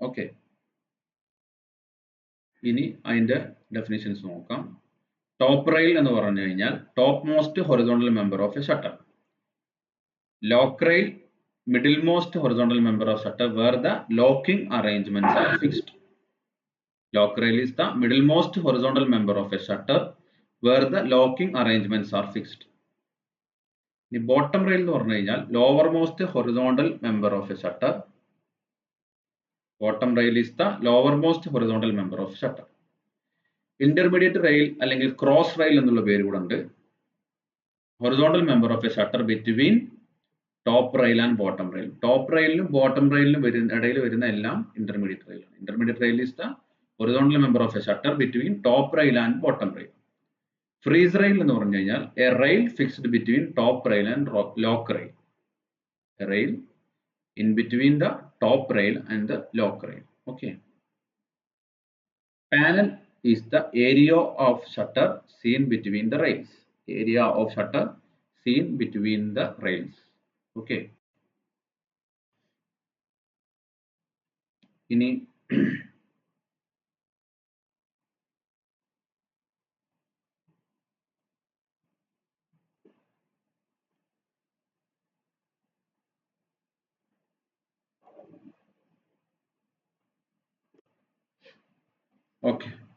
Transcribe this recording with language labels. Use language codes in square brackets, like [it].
[ml] Okay, ഇനി അതിന്റെ definitions നോക്കാം. [en] top rail [ml] എന്ന് പറഞ്ഞു കഴിഞ്ഞാൽ [en] Topmost horizontal member of a shutter. Lock rail, middlemost horizontal member of shutter where the locking arrangements are fixed. Lock rail is the middlemost horizontal member of a shutter where the locking arrangements are fixed. [ml] ഇനി [en] bottom rail [ml] എന്ന് പറഞ്ഞു കഴിഞ്ഞാൽ [en] Lowermost horizontal member of a shutter. Bottom rail is the lowermost horizontal member of shutter. Intermediate rail [ml] അല്ലെങ്കിൽ [en] cross rail [ml] എന്നുള്ള പേര് കൂടെ ഉണ്ട്. [en] Horizontal member of a shutter between top rail and bottom rail. [ml] Top റെയിലിനും bottom റെയിലിനും ഇടയിൽ വരുന്ന എല്ലാം intermediate റെയിലാണ്. [en] Intermediate rail is the horizontal member of a shutter between top rail and bottom rail. Frieze rail [ml] എന്ന് പറഞ്ഞു കഴിഞ്ഞാൽ [en] A rail fixed between top rail and lock rail. A rail in between the top rail and the lock rail. Okay. Panel is the area of shutter seen between the rails. Area of shutter seen between the rails. Okay. [ml] ഇനി okay,